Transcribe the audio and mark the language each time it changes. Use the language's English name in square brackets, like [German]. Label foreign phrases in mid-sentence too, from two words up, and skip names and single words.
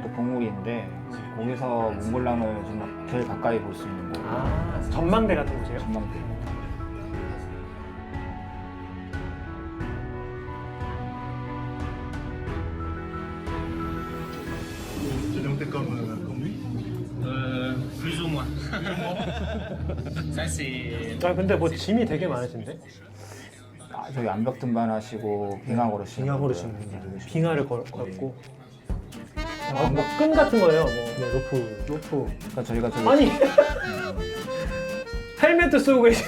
[Korean] 그것도 봉우리인데 거기서 몽블랑을 정말 제일 가까이 볼 수 있는 곳. 아, 전망대 같은 곳이에요? 전망대. 전용택감은 [French] Plus ou moins. Ça, c'est. [Korean] 아, 근데 뭐 짐이 되게 많으신데? 아, 저기 암벽 등반하시고 빙하 걸으시는 빙하 분들. 걸으시는 분들도 계시고. 빙하를 걷고. 아, 뭐끈 같은 거예요, 뭐. 네, 로프. 로프. 그러니까 저희가 저기 아니! 헬멧도 쓰고 계시고.